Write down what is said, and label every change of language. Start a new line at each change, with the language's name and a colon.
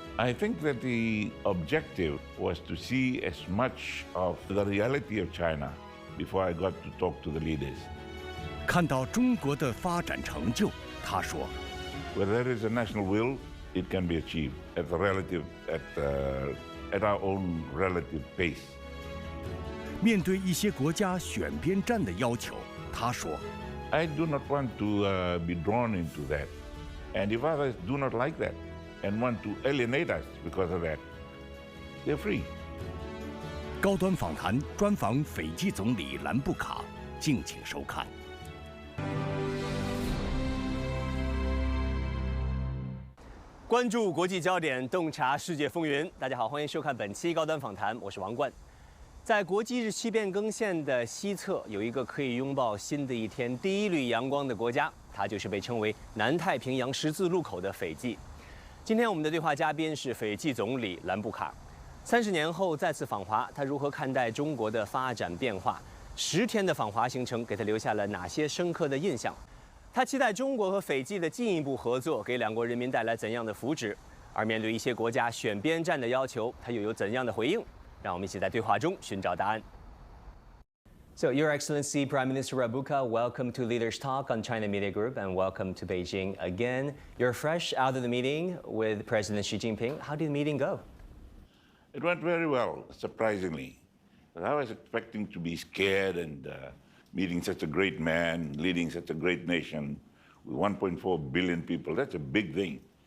English: I think that the objective was to see as much of the reality of China before I got to talk to the leaders.
Chinese: 看到中国的发展成就，他说
English: Where there is a national will, it can be achieved at our own relative pace.
Chinese: 面对一些国家选边站的要求，他说
English: I do not want to be drawn into that. And if others do not like that and want to alienate us because of that, they're free.
Chinese: 高端访谈专访斐济总理兰布卡，敬请收看。关注国际焦点，洞察世界风云。大家好，欢迎收看本期高端访谈，我是王冠。在国际日期变更线的西侧，有一个可以拥抱新的一天第一缕阳光的国家，它就是被称为南太平洋十字路口的斐济。今天我们的对话嘉宾是斐济总理兰布卡。30年后再次访华，他如何看待中国的发展变化？10天的访华行程给他留下了哪些深刻的印象？他期待中国和斐济的进一步合作给两国人民带来怎样的福祉？而面对一些国家选边站的要求，他又有怎样的回应？让我们一起在对话中寻找答案。
English: So, Your Excellency Prime Minister Rabuka, welcome to Leaders Talk on China Media Group and welcome to Beijing again. You're fresh out of the meeting with President Xi Jinping. How did the meeting go? It went very well, surprisingly. I was expecting to be scared and meeting such a great man, leading such a great nation with 1.4 billion people. That's a big thing.